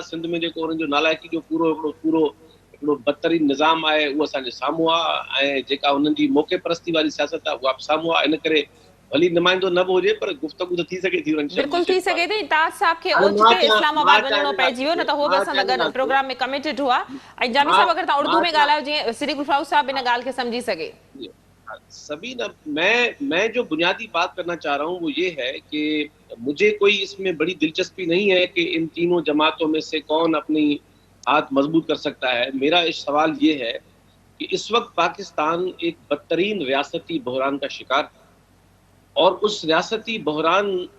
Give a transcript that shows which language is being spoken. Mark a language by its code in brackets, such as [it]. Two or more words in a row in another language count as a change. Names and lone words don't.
[sd] सिंध में जेको उन्हनि जो नालाइकी जो पूरो हिकिड़ो बदतरीन निज़ाम आहे उहो असांजे साम्हूं आहे, ऐं जेका हुननि जी मौक़े परस्ती वारी सियासत आहे उहा बि साम्हूं आहे। इन करे भली नुमाइंदो न बि हुजे पर गुफ़्तगू त थी सघे थी। बिल्कुलु थी सघे थी। ताज साहब खे ओचिते इस्लामाबाद वञणो पइजी वियो, न त हो बि असां गॾु प्रोग्राम में कमिटेड हुआ। ऐं जामी साहब अगरि तव्हां उर्दू में ॻाल्हायो जीअं सिद्दीकुल फारूक साहब इन ॻाल्हि खे सम्झी सघे। [ur] سبین، میں جو بنیادی بات کرنا چاہ رہا ہوں وہ یہ ہے کہ مجھے کوئی اس میں بڑی دلچسپی نہیں ہے کہ ان تینوں جماعتوں میں سے کون اپنی ہاتھ مضبوط کر سکتا ہے. میرا اس سوال یہ ہے کہ اس وقت پاکستان ایک بدترین ریاستی بحران کا شکار ہے، اور اس ریاستی بحران